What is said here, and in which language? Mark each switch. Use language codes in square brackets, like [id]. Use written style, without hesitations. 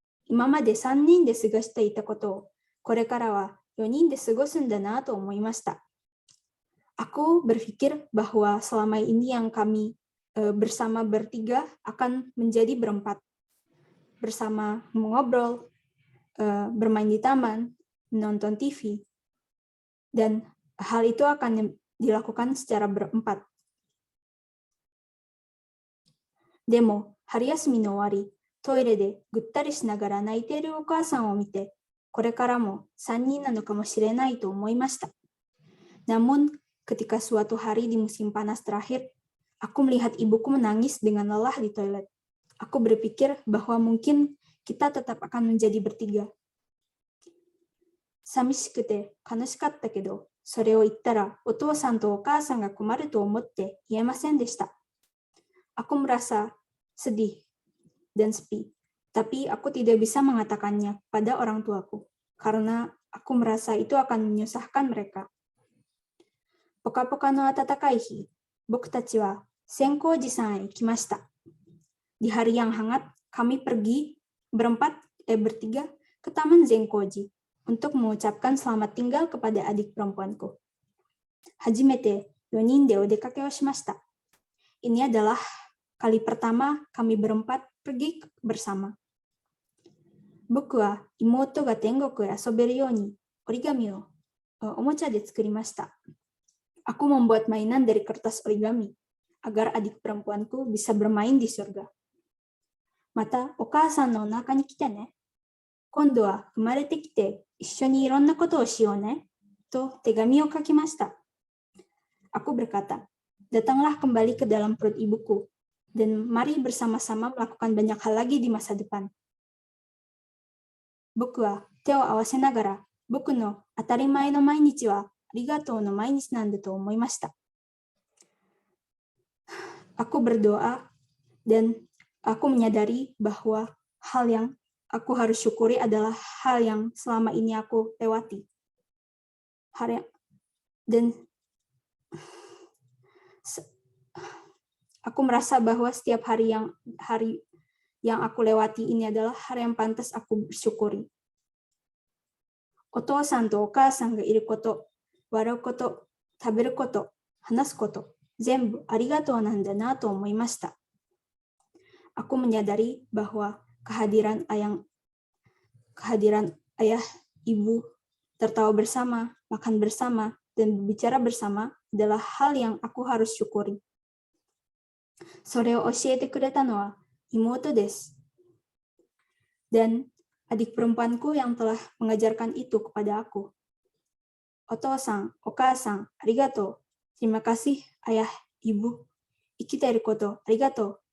[ja] 今まで3人で過ごしていたことを、これからは4人で過ごすんだなと思いました。 [id] Aku berpikir bahwa selama ini yang kami bersama bertiga akan menjadi berempat. Bersama mengobrol, bermain di taman, menonton TV. Dan hal itu akan dilakukan secara berempat. [ja] Demo, 春休みの終わり、トイレでぐったりしながら泣いているお母さんを見て、これからも3人なのかもしれないと思いました。 [id] Namun, ketika suatu hari di musim panas terakhir, aku melihat ibuku menangis dengan lelah di toilet. Aku berpikir bahwa mungkin kita tetap akan menjadi bertiga. [ja] 寂しくて悲しかったけど、それを言ったらお父さんとお母さんが困ると思って言えませんでした。 [id] Aku merasa sedih dan sepi, tapi aku tidak bisa mengatakannya pada orang tuaku, karena aku merasa itu akan menyusahkan mereka. [ja] ポカポカの暖かい日、僕たちは千光寺さんへ行きました。 [id] Di hari yang hangat, kami pergi bertiga ke Taman Zenkoji untuk mengucapkan selamat tinggal kepada adik perempuanku. [ja] Hajimete 4人でお出かけをしました。 [id] Ini adalah kali pertama kami berempat pergi bersama. [ja] 僕は妹が天国へ遊べるように折り紙をおもちゃで作りました。 [id] Aku membuat mainan dari kertas origami agar adik perempuanku bisa bermain di surga. [ja] また、お母さんのお腹に来てね。今度は生まれてきて一緒にいろんなことをしようね。と手紙を書きました。 [id] Aku berkata, datanglah kembali ke dalam perut ibuku, dan mari bersama-sama melakukan banyak hal lagi di masa depan. [ja] 僕は手を合わせながら、僕の当たり前の毎日はありがとうの毎日なんだと思いました。 [id] Aku berdoa dan aku menyadari bahwa hal yang aku harus syukuri adalah hal yang selama ini aku lewati. Dan aku merasa bahwa setiap hari yang aku lewati ini adalah hari yang pantas aku bersyukuri. [ja] お父さんとお母さんがいること、笑うこと、食べること、話すこと、全部ありがとうなんだなと思いました。 [id] Aku menyadari bahwa kehadiran ayah, ibu, tertawa bersama, makan bersama, dan berbicara bersama adalah hal yang aku harus syukuri. [ja] それを教えてくれたのは妹です。 [id] Dan adik perempuanku yang telah mengajarkan itu kepada aku. [ja] お父さん、お母さん、ありがとう。 [id] Terima kasih, ayah, ibu. [ja] 生きていること、ありがとう。